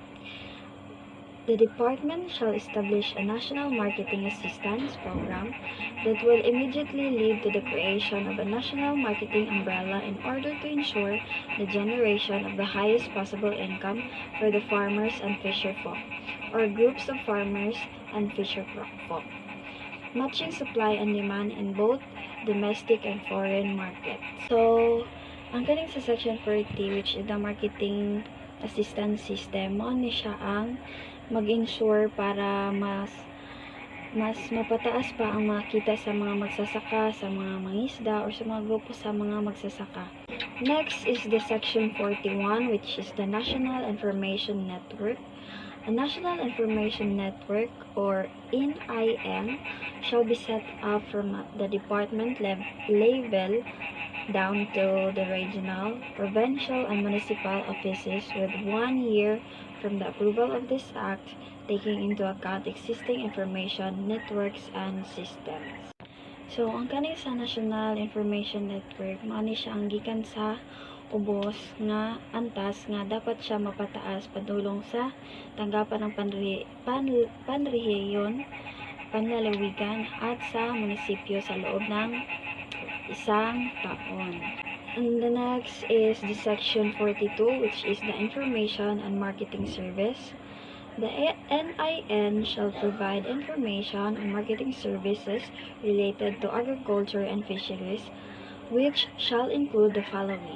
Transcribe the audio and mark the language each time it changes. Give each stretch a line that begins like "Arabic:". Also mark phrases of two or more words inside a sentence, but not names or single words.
English: The department shall establish a national marketing assistance program that will immediately lead to the creation of a national marketing umbrella in order to ensure the generation of the highest possible income for the farmers and fisherfolk, or groups of farmers and fisherfolk, matching supply and demand in both domestic and foreign markets. So,
Cebuano: ang kaning sa Section 40,
English: which is the Marketing Assistance System,
Cebuano: mo ni siya ang mag-ensure para mas mapataas pa ang makita sa mga magsasaka, sa mga mangisda, or sa mga grupo sa mga magsasaka.
English: Next is the Section 41, which is the National Information Network. A National Information Network, or NIN, shall be set up from the department level down to the regional, provincial, and municipal offices with 1 year from the approval of this act, taking into account existing information networks and systems. So,
Cebuano: ang kaning sa National Information Network, mao ni siya ang gikan sa ubos nga antas nga dapat siya mapataas padulong sa
Filipino: tanggapan ng panrehiyon, panlalawigan at sa munisipyo sa loob ng isang taon.
English: And the next is the Section 42, which is the Information and Marketing Service. The NIN shall provide information and marketing services related to agriculture and fisheries which shall include the following.